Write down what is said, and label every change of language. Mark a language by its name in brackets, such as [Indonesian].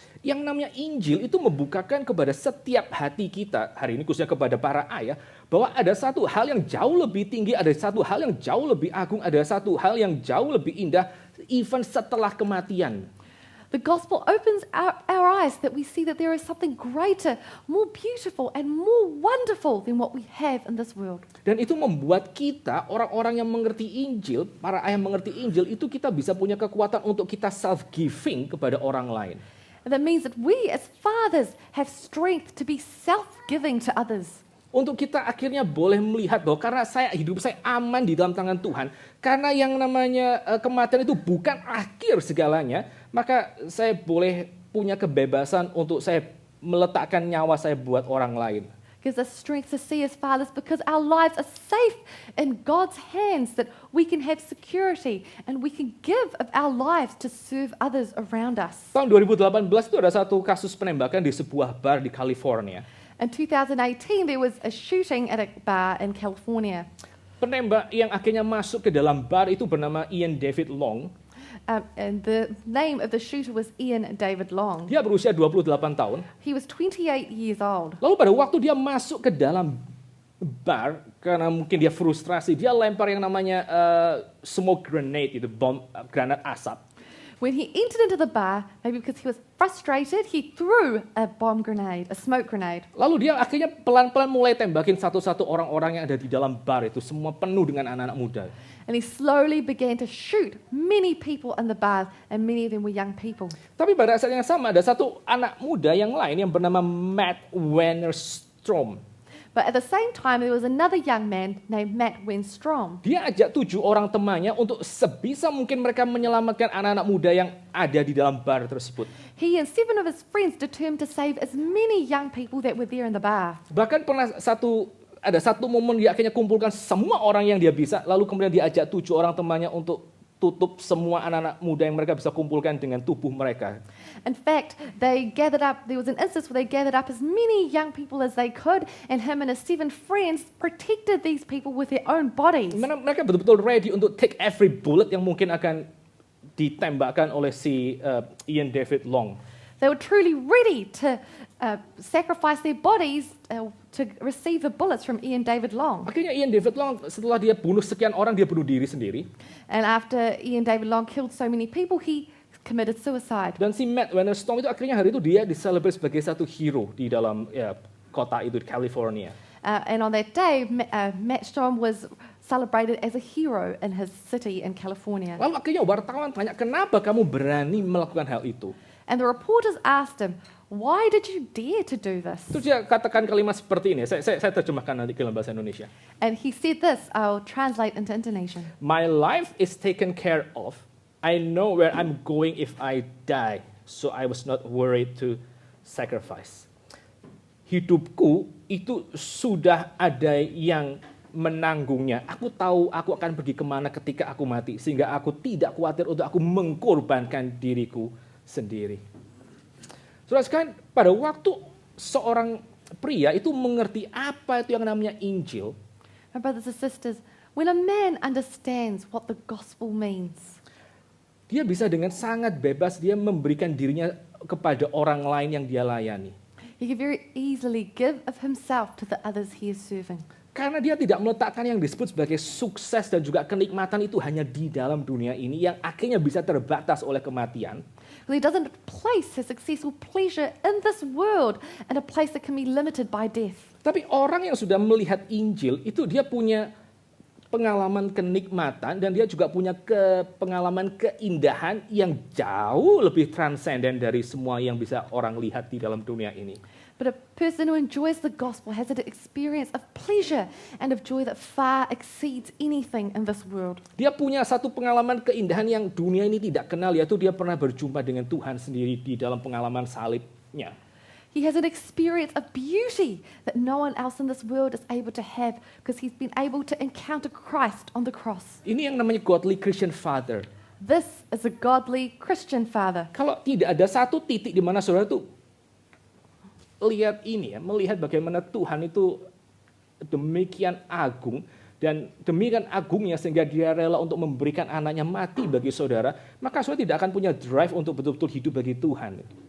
[Indonesian] Yang namanya Injil itu membukakan kepada setiap hati kita, hari ini khususnya kepada para ayah, bahwa ada satu hal yang jauh lebih tinggi, ada satu hal yang jauh lebih agung, ada satu hal yang jauh lebih indah, even setelah kematian. [English] The gospel opens our eyes that we see that there is something greater, more beautiful, and more wonderful than what we have in this world. [Indonesian] Dan itu membuat kita, orang-orang yang mengerti Injil, para ayah mengerti Injil, itu kita bisa punya kekuatan untuk kita self-giving kepada orang lain. [English] And that means that we as fathers have strength to be self-giving to others. [Indonesian] Untuk kita akhirnya boleh melihat bahwa karena hidup saya aman di dalam tangan Tuhan, karena yang namanya kematian itu bukan akhir segalanya, maka saya boleh punya kebebasan untuk saya meletakkan nyawa saya buat orang lain. [English] Gives us strength to see as fathers because our lives are safe in God's hands, that we can have security and we can give of our lives to serve others around us. [Indonesian] Tahun 2018 itu ada satu kasus penembakan di sebuah bar di California. [English] In 2018, there was a shooting at a bar in California. [Indonesian] Penembak yang akhirnya masuk ke dalam bar itu bernama Ian David Long. [English] And the name of the shooter was Ian David Long. [Indonesian] Dia berusia 28 tahun. [English] He was 28 years old. [Indonesian] Lalu pada waktu dia masuk ke dalam bar, karena mungkin dia frustrasi, dia lempar yang namanya smoke grenade, itu bom granat asap. [English] When he entered into the bar, maybe because he was frustrated, he threw a bomb grenade, a smoke grenade. [Indonesian] Lalu dia akhirnya pelan-pelan mulai tembakin satu-satu orang-orang yang ada di dalam bar itu, semua penuh dengan anak-anak muda. [English] And he slowly began to shoot many people in the bar, and many of them were young people. [Indonesian] Tapi pada saat yang sama ada satu anak muda yang lain yang bernama Matt Wennerstrom. [English] But at the same time, there was another young man named Matt Wenstrom. [Indonesian] Dia ajak 7 orang temannya untuk sebisa mungkin mereka menyelamatkan anak-anak muda yang ada di dalam bar tersebut. [English] He and 7 of his friends determined to save as many young people that were there in the bar. [Indonesian] Bahkan ada satu momen dia akhirnya kumpulkan semua orang yang dia bisa, lalu kemudian dia ajak 7 orang temannya untuk tutup semua anak-anak muda yang mereka bisa kumpulkan dengan tubuh mereka. [English] In fact, there was an instance where they gathered up as many young people as they could, and him and his 7 friends protected these people with their own bodies. [Indonesian] Mereka betul-betul ready untuk [English] take every bullet [Indonesian] yang mungkin akan ditembakkan oleh si Ian David Long. [English] They were truly ready to sacrifice their bodies to receive the bullets from Ian David Long. [Indonesian] Akhirnya Ian David Long setelah dia bunuh sekian orang, dia bunuh diri sendiri. [English] And after Ian David Long killed so many people, he committed suicide. [Indonesian] Dan si Matt Wennerstrom itu akhirnya hari itu dia diselebrate sebagai satu hero di dalam kota itu di California. [English] And on that day, Matt Strom was celebrated as a hero in his city in California. [Indonesian] Lalu akhirnya wartawan tanya, kenapa kamu berani melakukan hal itu? [English] And the reporters asked him, why did you dare to do this? [Indonesian] Terus dia katakan kalimat seperti ini, saya terjemahkan nanti ke dalam bahasa Indonesia. [English] And he said this, I'll translate into Indonesian. My life is taken care of. I know where I'm going if I die, so I was not worried to sacrifice. [Indonesian] Hidupku itu sudah ada yang menanggungnya. Aku tahu aku akan pergi kemana ketika aku mati, sehingga aku tidak khawatir untuk aku mengkorbankan diriku sendiri. Saudara sekalian, pada waktu seorang pria itu mengerti apa itu yang namanya Injil, [English] My brothers and sisters, when a man understands what the gospel means, [Indonesian] dia bisa dengan sangat bebas dia memberikan dirinya kepada orang lain yang dia layani. [English] He could very easily give of himself to the others he is serving. [Indonesian] Karena dia tidak meletakkan yang disebut sebagai sukses dan juga kenikmatan itu hanya di dalam dunia ini yang akhirnya bisa terbatas oleh kematian. [English] He doesn't place his successful pleasure in this world in a place that can be limited by death. [Indonesian] Tapi orang yang sudah melihat Injil itu dia punya pengalaman kenikmatan dan dia juga punya pengalaman keindahan yang jauh lebih transenden dari semua yang bisa orang lihat di dalam dunia ini. [English] But a person who enjoys the gospel has an experience of pleasure and of joy that far exceeds anything in this world. [Indonesian] Dia punya satu pengalaman keindahan yang dunia ini tidak kenal, yaitu dia pernah berjumpa dengan Tuhan sendiri di dalam pengalaman salibnya. [English] He has an experience of beauty that no one else in this world is able to have because he's been able to encounter Christ on the cross. [Indonesian] Ini yang namanya [English] godly Christian father. This is a godly Christian father. [Indonesian] Kalau tidak ada satu titik di mana saudara tuh lihat ini ya, melihat bagaimana Tuhan itu demikian agung dan demikian agungnya sehingga dia rela untuk memberikan anaknya mati bagi saudara, maka saudara tidak akan punya drive untuk betul-betul hidup bagi Tuhan.